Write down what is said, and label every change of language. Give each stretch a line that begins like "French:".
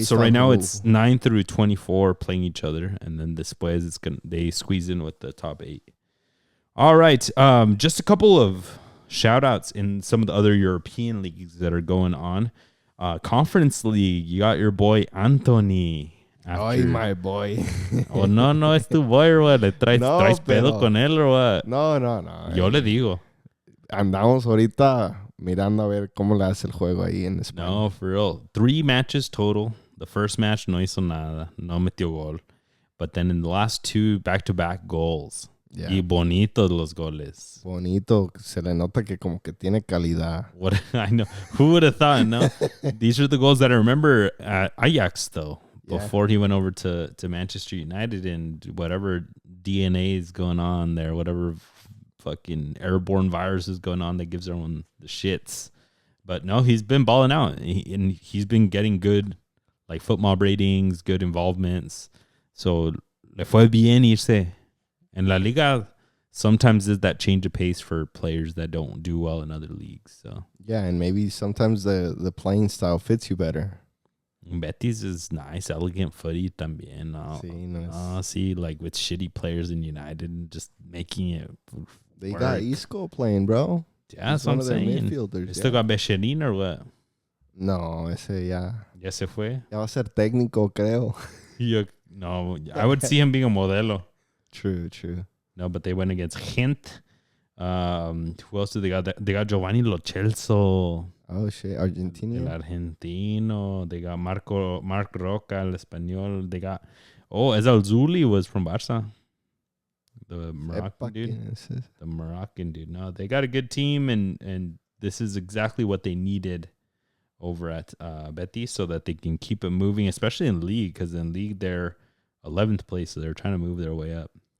English: So right now it's 9 through 24 playing each other, and then
Spanish: después
English: they squeeze in with the top 8. All right. Just a couple of shout outs in some of the other European leagues that are going on. Conference League, you got your boy Anthony. Ay, my boy. Oh, no,
Spanish: es tu
English: boy or what?
Spanish: ¿Traes pedo con él
English: or what?
Spanish: No. Yo le digo. Andamos ahorita mirando a ver cómo le hace el juego ahí en España.
English: No, for real. 3 matches total. The first match
Spanish: no hizo nada. No metió gol.
English: But then in the last 2 back-to-back goals. Yeah.
Spanish: Y bonitos los goles. Bonito. Se le nota que como que tiene calidad.
English: What I know. Who would have thought, no? These are the goals that I remember at Ajax, though. Before he went over to Manchester United and whatever DNA is going on there, whatever fucking airborne virus is going on that gives everyone the shits. But no, he's been balling out. And he's been getting good like football ratings, good involvements. So
Spanish: le fue bien irse.
English: And La Liga sometimes is that change of pace for players that don't do well in other leagues. So yeah, and maybe sometimes the playing style fits you better. Betis is nice, elegant footy
Spanish: también.
English: See, like with shitty players in United and just making it. They got Isco playing, bro. Yeah, that's what I'm saying. Midfielders. Still got Becherin or what?
Spanish: No, ese ya. Ya se fue. Ya va a ser técnico, creo.
English: No, I would see him being a
Spanish: modelo.
English: True. No, but they went against Gent. Who else did they got? They got Giovanni Lo Celso. Oh shit, Argentina.
Spanish: El argentino.
English: They got Marc Roca,
Spanish: el español.
English: They got Ezal Zuli was from Barca. The Moroccan dude. The Moroccan dude. No, they got a good team, and this is exactly what they needed over at Betis so that they can keep it moving, especially in league, because in league they're 11th place, so they're trying to move their way up.